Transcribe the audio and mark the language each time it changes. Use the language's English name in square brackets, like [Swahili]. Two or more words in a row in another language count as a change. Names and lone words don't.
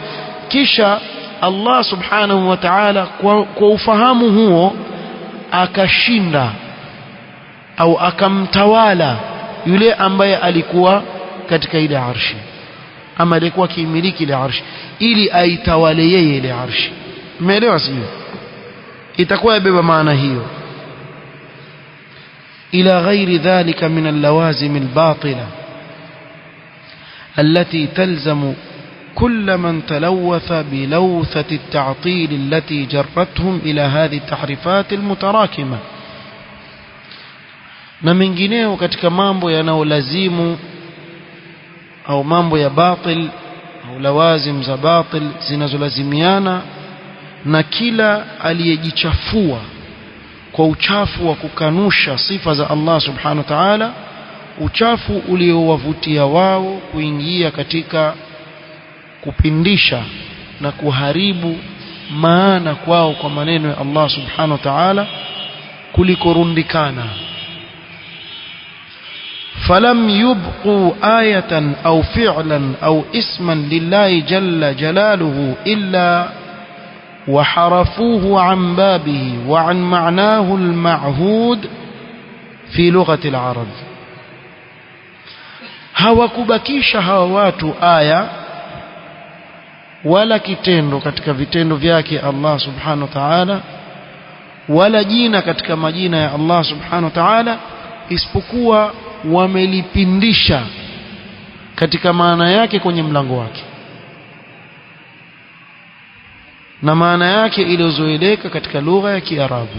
[Swahili] Kisha [Arabic] الله سبحانه وتعالى [Swahili] kwa ufahamu huo akashinda au akamtawala yule ambaye alikuwa katika ile arshi ama alikuwa kimiliki ile arshi ili aitawale yeye ile arshi. Umeelewa sio? itakuwa ibeba maana hiyo. [Arabic] إلى غير ذلك من اللوازم الباطلة التي تلزم كل من تلوث بلوثة التعطيل التي جرتهم إلى هذه التحريفات المتراكمة. [Swahili] na mengineo katika mambo yanayolazimu au mambo ya batil au lawazim za batil zinazolazimiana na kila aliyejichafua kwa uchafu wa kukanusha sifa za [Arabic] الله سبحانه وتعالى, [Swahili] uchafu uliowavutia wao kuingia katika kupindisha na kuharibu maana kwao kwa maneno ya [Arabic] الله سبحانه وتعالى [Swahili] kulikorundikana. [Arabic] فلم يبقوا آية أو فعلا أو اسما لله جل جلاله إلا وحرفوه عن بابه وعن معناه المعهود في لغة العرب. [Swahili] hawakubakisha hawa watu aya wala kitendo katika vitendo vyake [Arabic] الله سبحانه وتعالى [Swahili] wala jina katika majina ya [Arabic] الله سبحانه وتعالى, [Swahili] isipokuwa wamelipindisha katika maana yake kwenye mlango wake na maana yake iliyozoeleka katika lugha ya Kiarabu.